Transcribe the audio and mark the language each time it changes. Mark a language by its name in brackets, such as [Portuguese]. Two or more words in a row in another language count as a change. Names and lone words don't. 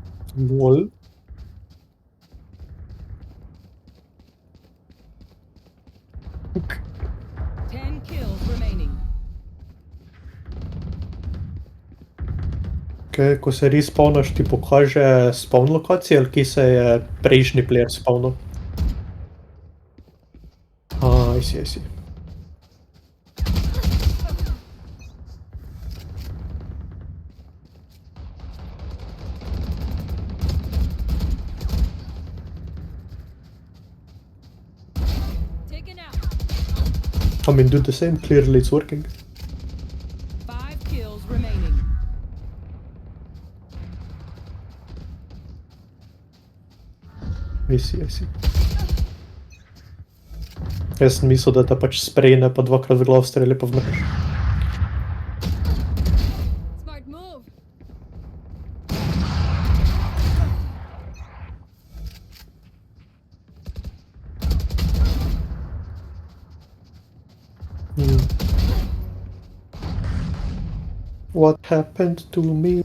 [English] Lol. 10 kills remaining. [Slovenian] Okay, ko se respawnaš, ti pokaže spawn lokacije, ali kje se je prejšnji player spawnal? [English] I see, I see. Taken out. I mean, do the same, clearly it's working. 5 kills remaining. I see, I see. [Slovenian] Jaz sem mislil, da te pač sprejne pa dvakrat v glav streli pa vmreš. [English] Smart move. What happened to me?